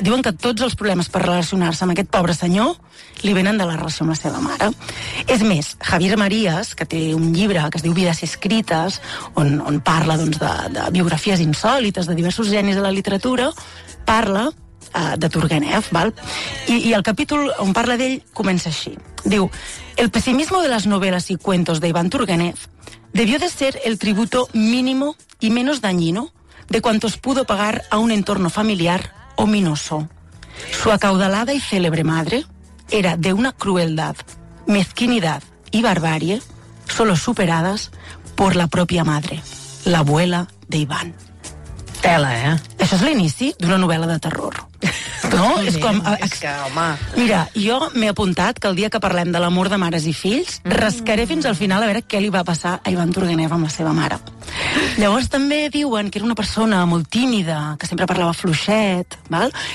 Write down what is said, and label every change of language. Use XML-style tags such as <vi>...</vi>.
<ca>Diuen que tots els problemes per relacionar-se amb aquest pobre senyor li venen de la relació amb la seva mare. És més, Javier Marías, que té un llibre que es diu Vides escrites, on parla doncs, de biografies insòlites de diversos genis de la literatura, parla de Turgenev, val? I el capítol on parla d'ell comença així.</ca> <es>Diu, el pessimismo de las novelas y cuentos de Iván Turgenev debió de ser el tributo mínimo y menos dañino de cuantos pudo pagar a un entorno familiar ominoso. Su acaudalada y célebre madre era de una crueldad, mezquinidad y barbarie solo superadas por la propia madre, la abuela de Iván. Tela, eh?</es> <ca>Això és l'inici d'una novel·la de terror. No? És com... Home. Mira, jo m'he apuntat que el dia que parlem de l'amor de mares i fills, rascaré fins al final a veure què li va passar a Iván Turgenev amb la seva mare. Llavors també diuen que era una persona molt tímida, que sempre parlava fluixet, val?</ca>